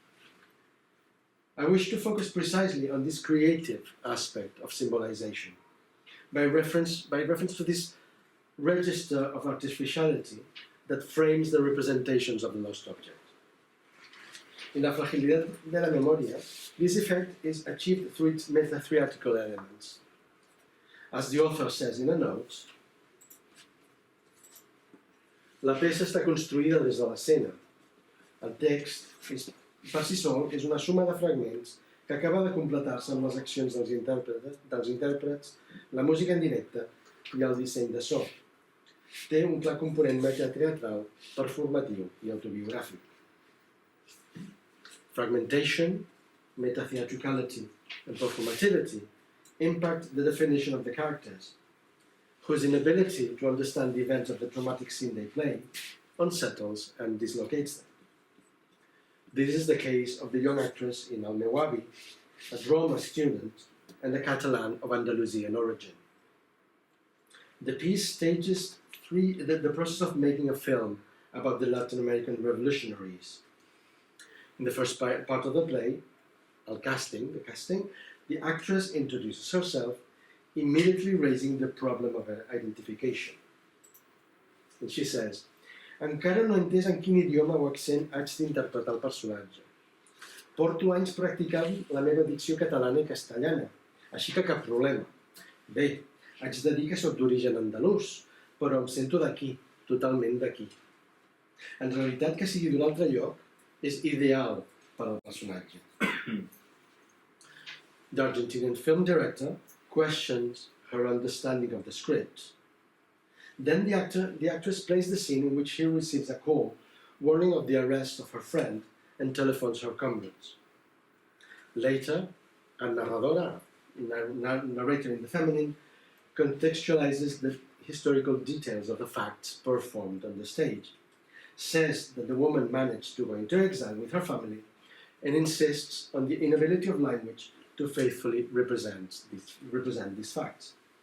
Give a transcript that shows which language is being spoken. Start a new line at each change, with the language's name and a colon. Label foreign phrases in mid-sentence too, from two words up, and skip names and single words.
English: I wish to focus precisely on this creative aspect of symbolization, by reference to this register of artificiality that frames the representations of the lost object. In La Fragilidad de la Memoria, this effect is achieved through its meta-theatrical elements. As the author says in a note,
Catalan: la peça està construïda des de l'escena. El text, per si sol, és una suma de fragments que acaba de completar-se amb les accions dels intèrprets, la música en directe i el disseny de so. Té un clar component metateatral, performatiu i autobiogràfic.
English: Fragmentation, meta-theatricality, and performativity impact the definition of the characters, whose inability to understand the events of the dramatic scene they play unsettles and dislocates them. This is the case of the young actress in El meu avi, a drama student and a Catalan of Andalusian origin. The piece stages the process of making a film about the Latin American revolutionaries In the first part of the play, the casting, the actress introduces herself, immediately raising the problem of her identification. And she says,
Catalan: encara no he entès en quin idioma o accent haig d'interpretar el personatge. Porto anys practicant la meva dicció catalana i castellana, així que cap problema. Bé, haig de dir que soc d'origen andalús, però em sento d'aquí, totalment d'aquí. En realitat, que sigui d'un altre lloc és ideal per al personatge.
English: The Argentinian film director questions her understanding of the script. Then the actress plays the scene in which she receives a call warning of the arrest of her friend and telephones her comrades. Later, a narradora, narrator in the feminine, contextualizes the historical details of the facts performed on the stage, says that the woman managed to go into exile with her family, and insists on the inability of language to faithfully represent these facts.